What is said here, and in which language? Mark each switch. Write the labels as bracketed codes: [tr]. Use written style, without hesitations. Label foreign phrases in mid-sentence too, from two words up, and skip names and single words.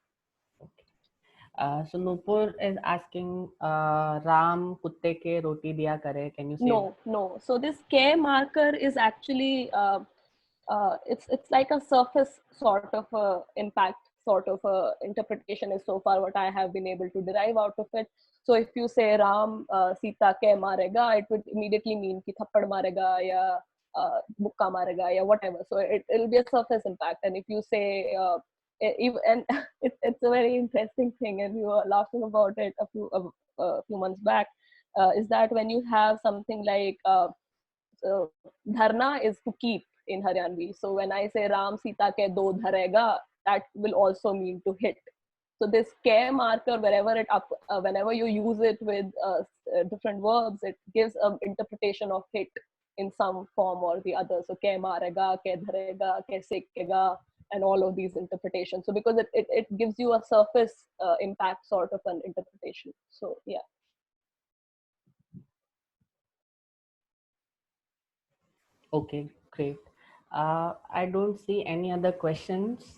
[en] So Nupur is asking, [bgc] Ram kutte ke roti diya kare. [en] Can you say? No. So this K marker is actually it's like a surface sort of impact, sort of interpretation is so far what I have been able to derive out of it. So if you say Ram Sita [bgc] ke marega, [en] it would immediately mean [bgc] ki thappad marega ya mukka marega ya whatever. [en] So it'll be a surface impact. And if you say and it's a very interesting thing, and we were laughing about it a few months back, is that when you have something like so dharna is to keep in Haryanvi. So when I say Ram Sita ke [bgc] do dharega, [en] that will also mean to hit. So this ke marker, whenever you use it with different verbs, it gives an interpretation of hit in some form or the other. [bgc] So ke marega, ke dharega, ke sekega, [en] and all of these interpretations. So because it gives you a surface impact sort of an interpretation. So yeah. Okay, great. I don't see any other questions.